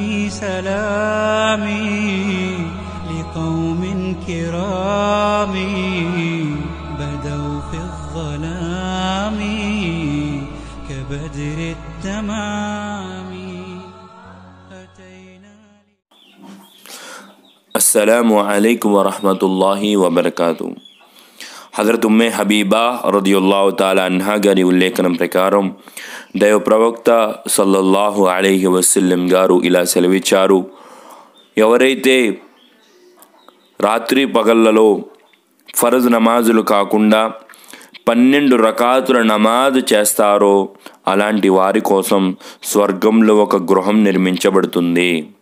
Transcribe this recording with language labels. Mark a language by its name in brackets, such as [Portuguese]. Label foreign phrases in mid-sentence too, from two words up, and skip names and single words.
[Arabic] سلامي لقوم كرام بدوا في الظلام كبدر التمام. السلام عليكم ورحمة الله وبركاته. [Telugu] హజరత్ ఉమ్మే హబీబా [Arabic] رضي الله تعالى عنها [Telugu] గారి ఉల్లేఖనం ప్రకారం దైవ ప్రవక్త [Arabic] صلى الله عليه وسلم [Telugu] గారు ఇలా సెలవిచ్చారు, ఎవరైతే రాత్రి పగళ్ళలో ఫరజ్ నమాజులు కాకుండా 12 రకాతుల నమాజ్ చేస్తారో అలాంటి వారి కోసం స్వర్గంలో ఒక గృహం నిర్మించబడుతుంది.